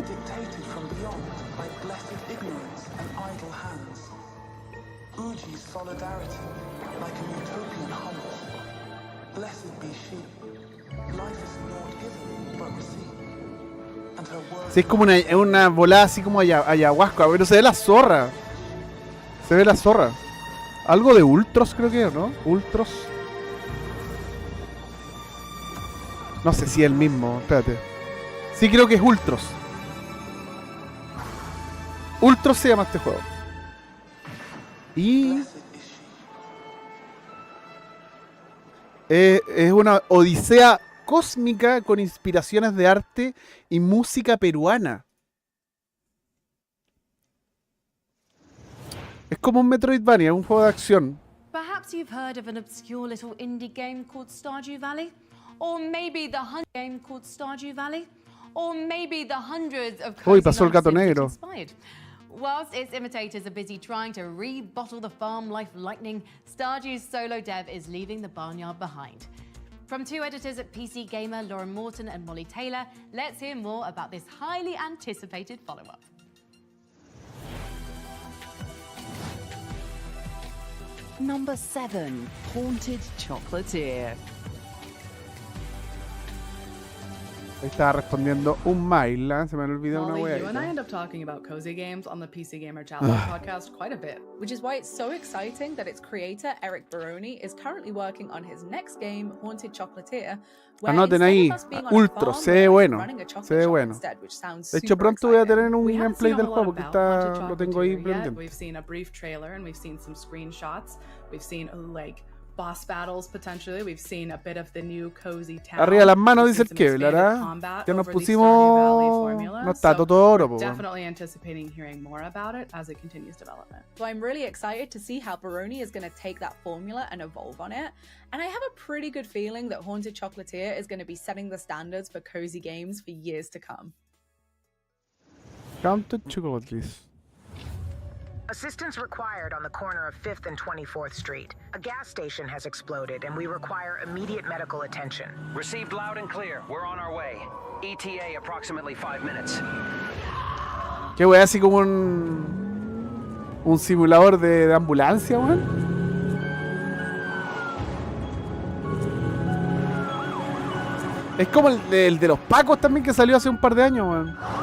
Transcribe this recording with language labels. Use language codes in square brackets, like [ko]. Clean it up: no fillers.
[en] Dictated from beyond by blessed ignorance and idle hands. Uji's solidarity, like a utopian hunt. Blessed be she. Life is not given, but received. And her word. [es] Sí, es como una volada así como ayahuasca, pero se ve la zorra. Se ve la zorra. Algo de Ultros creo que, ¿no? Ultros. No sé si es el mismo, espérate. Sí, creo que es Ultros. Ultros se llama este juego. Y es una odisea cósmica con inspiraciones de arte y música peruana. Es como un Metroidvania, un juego de acción. [en] Perhaps you've heard of an obscure little indie game called Stardew Valley? Or maybe the game called Stardew Valley? Or maybe the hundreds of [es] Uy, pasó el gato negro. [en] inspired. Whilst its imitators are busy trying to rebottle the farm life lightning, Stardew's solo dev is leaving the barnyard behind. From two editors at PC Gamer, Lauren Morton and Molly Taylor, let's hear more about this highly anticipated follow-up. Number 7, Haunted Chocolatier. [es] Estaba respondiendo un mail, ¿eh? Se me olvidó una wea. [en] You and I end up talking about cozy games on the PC Gamer Challenge podcast quite a bit, which is why it's so exciting that its creator, Eric Baroni, is currently working on his next game, Haunted Chocolatier. [es] Anoten ahí, Ultro, se ve bueno, se ve bueno. De hecho, pronto voy a tener un gameplay del juego porque lo tengo ahí pendiente. [en] We've seen a brief trailer and we've seen some screenshots. We've seen like boss battles potentially. We've seen a bit of the new cozy town. [es] Arriba las manos dice el que, ¿verdad? Ya nos pusimos, no está Totoro, po. [en] Definitely anticipating hearing more about it as it continues development. So I'm really excited to see how Baroni is going to take that formula and evolve on it. And I have a pretty good feeling that Haunted Chocolatier is going to be setting the standards for cozy games for years to come. Haunted Chocolatier. Assistance required on the corner of 5th and 24th Street. A gas station has exploded and we require immediate medical attention. Received loud and clear. We're on our way. ETA approximately 5 minutes. [es] Qué wea, así como un simulador de ambulancia, weón. Es como el de los Pacos también que salió hace un par de años, weón.